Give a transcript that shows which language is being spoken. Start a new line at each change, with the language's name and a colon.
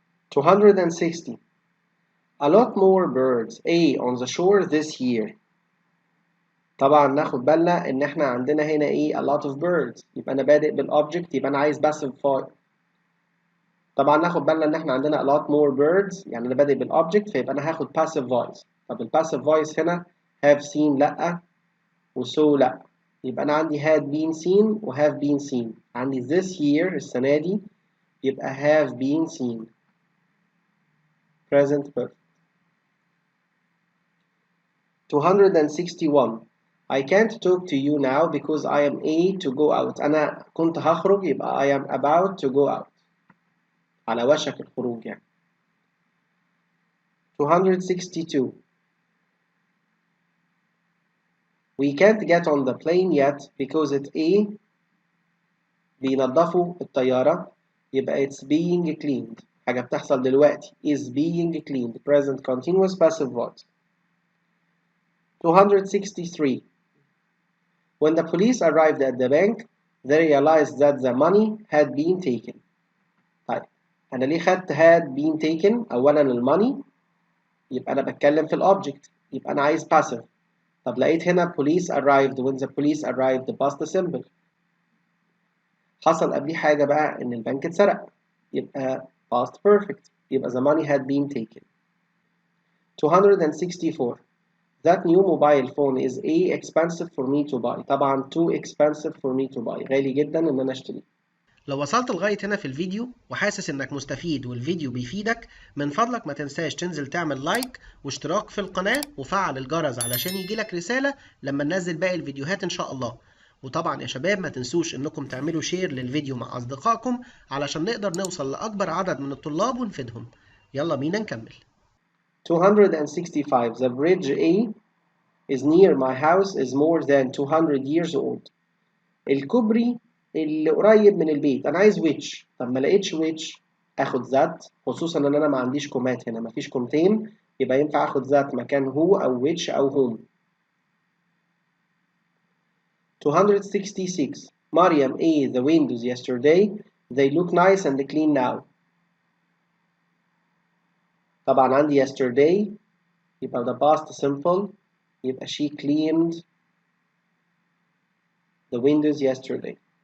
English: 260 A lot more birds A on the shore this year.
Arabic: طبعا ناخد بالنا ان احنا عندنا هنا ايه
English: a lot of birds
Arabic: يبقى انا بادئ بالobject يبقى انا عايز passive voice. طبعا ناخد بالنا ان احنا عندنا
English: a lot more birds
Arabic: يعني انا بادئ بالobject فيبقى انا هاخد passive voice. طب الباسيف voice هنا have seen لا وso لا، يبقى انا عندي
English: had been seen
Arabic: و
English: have been seen. عندي this year
Arabic: السنة دي
English: يبقى have been seen present perfect. 261 I can't talk to you now because I am A to go out.
Arabic: أنا كنت هخرج يبقى
English: I am about to go out
Arabic: على وشك الخروج يعني.
English: 262 We can't get on the plane yet because it's A
Arabic: بينظفوا الطيارة يبقى
English: it's being cleaned.
Arabic: حاجة بتحصل دلوقتي
English: is being cleaned present continuous passive voice. 263 When the police arrived at the bank they realized that the money had been taken.
Arabic: طيب أنا ليه خدت had been taken؟ أولا الماني يبقى أنا بتكلم في الأوبجكت يبقى أنا عايز passive. طب لقيت هنا
English: police arrived when the police arrived past simple.
Arabic: حصل قبليه حاجة بقى إن البنك اتسرق يبقى
English: past perfect يبقى the money had been taken. 264 That new mobile phone is expensive for me to buy. طبعا too expensive for me to buy.
Arabic: غالي جدا ان انا اشتريه. لو وصلت لغاية هنا في الفيديو وحاسس انك مستفيد والفيديو بيفيدك، من فضلك ما تنساش تنزل تعمل لايك واشتراك في القناة وفعل الجرس علشان يجيلك رسالة لما ننزل باقي الفيديوهات ان شاء الله. وطبعا يا شباب ما تنسوش انكم تعملوا شير للفيديو مع اصدقائكم علشان نقدر نوصل لاكبر عدد من الطلاب ونفيدهم. يلا بينا نكمل.
English: 265 The bridge A is near my house is more than 200 years old.
Arabic: الكوبري اللي قريب من البيت انا عايز which. طب ما لقيتش which اخد that، خصوصا ان انا ما عنديش كومات هنا، ما فيش كومتين، يبقى ينفع اخد that مكان هو او which او whom.
English: 266 Mariam A the windows yesterday they look nice and clean now.
Arabic: طبعا عندي
English: yesterday يبقى the past simple، يبقى she cleaned the windows yesterday.